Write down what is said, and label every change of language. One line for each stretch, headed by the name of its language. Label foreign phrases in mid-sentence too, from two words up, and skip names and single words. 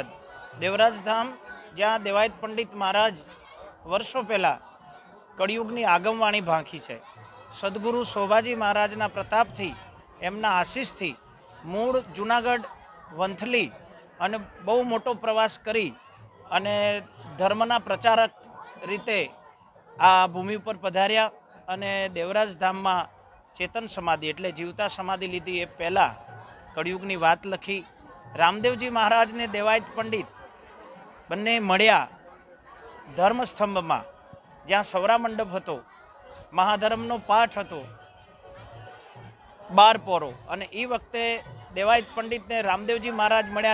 Gujarati: દેવરાજ ધામ જ્યાં દેવાયત પંડિત મહારાજ વર્ષો પહેલા કળિયુગની આગમવાણી ભાખી છે। સદ્ગુરુ શોભાજી મહારાજના પ્રતાપથી એમના આશીષથી મૂળ જૂનાગઢ વંથલી અને બહુ મોટો પ્રવાસ કરી અને ધર્મના પ્રચારક રીતે આ ભૂમિ પર પધાર્યા અને દેવરાજ ધામ માં ચેતન સમાધિ એટલે જીવતા સમાધિ લીધી। એ પહેલા કળિયુગની વાત લખી। રામદેવજી મહારાજ ને દેવાયત પંડિત બંને મળ્યા ધર્મસ્તંભ માં, જ્યાં સવરા મંડપ હતો, મહાધર્મનો પાઠ હતો, બાર પોરો અને ઈ વખતે દેવાયત પંડિત ને રામદેવજી મહારાજ મળ્યા।